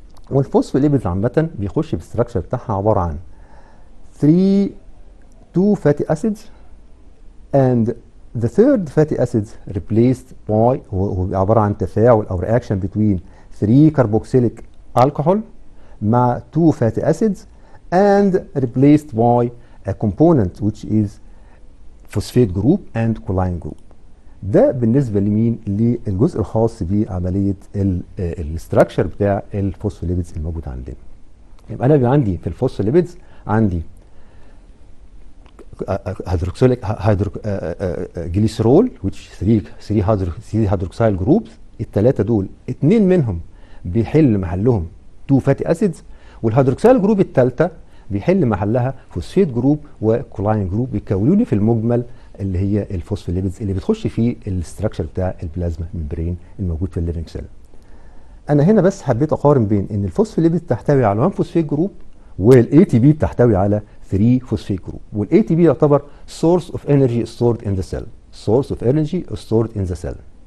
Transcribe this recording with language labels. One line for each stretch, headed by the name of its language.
Arabic: والفوسفوليبيدز عامه بيخش في الستراكشر بتاعها عباره عن
English: 2 fatty acids and the third fatty acids replaced by،
Arabic: هو عبارة عن تفاعل أو
English: reaction between 3 carboxylic alcohol
Arabic: مع
English: 2 fatty acids and replaced by a component which is phosphate group and choline group.
Arabic: ده بالنسبة لمين؟ للجزء الخاص بعملية الستراكشر بتاع الفوسفوليبيدز الموجود عندنا. يبقى أنا عندي في الفوسفوليبيدز عندي هيدروكسيليك جليسرول which 3 هيدروكسيل جروبس. الثلاثه دول 2 منهم بيحل محلهم 2 فاتي اسيدز، والهيدروكسيل جروب الثالثه بيحل محلها فوسفيت جروب وكولاين جروب، بيكونوا لي في المجمل اللي هي الفوسفوليبيدز اللي بتخش في الاستراكشر بتاع البلازما ممبرين الموجود في الليفنج سيل. انا هنا بس حبيت اقارن بين ان الفوسفوليبيد تحتوي على 1 فوسفيت جروب والاي تي بي بتحتوي على 3 فوسفيت جروب، والاي تي بي يعتبر
English: source of energy stored in the cell. source of energy stored in the cell.